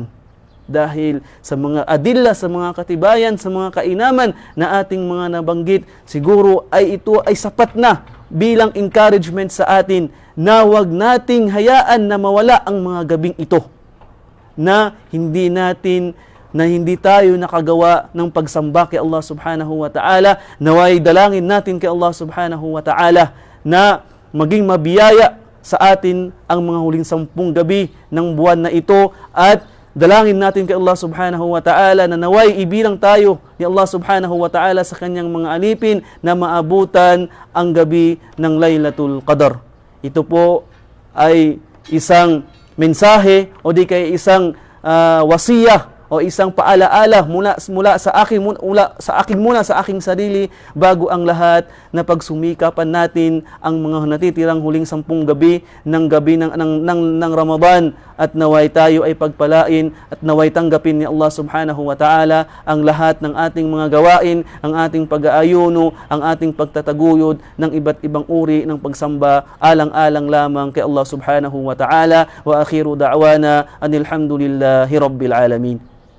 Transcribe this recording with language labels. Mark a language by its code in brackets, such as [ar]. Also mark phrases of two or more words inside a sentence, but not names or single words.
[tl] Dahil sa mga adilla, sa mga katibayan, sa mga kainaman na ating mga nabanggit, siguro ay ito ay sapat na bilang encouragement sa atin na wag nating hayaan na mawala ang mga gabing ito, na hindi tayo nakagawa ng pagsamba kay Allah [ar] سبحانه وتعالى. [tl] Naway dalangin natin kay Allah [ar] سبحانه وتعالى [tl] na maging mabiyaya sa atin ang mga huling 10 gabi ng buwan na ito, at dalangin natin kay Allah [ar] سبحانه وتعالى [tl] na naway ibilang tayo ni Allah [ar] سبحانه وتعالى [tl] sa kanyang mga alipin na maabutan ang gabi ng Laylatul Qadr. Ito po ay isang mensahe o di kaya isang wasiyah o isang paalaala mula sa aking sarili bago ang lahat, na pagsumikapan natin ang mga natitirang huling 10 gabi ng Ramadan, at naway tayo ay pagpalain at naway tanggapin ni Allah [ar] سبحانه وتعالى [tl] ang lahat ng ating mga gawain, ang ating pag-aayuno, ang ating pagtataguyod ng iba't ibang uri ng pagsamba, alang-alang lamang kay Allah subhanahu wa ta'ala. [ar] وآخر دعوانا أن الحمد لله رب العالمين.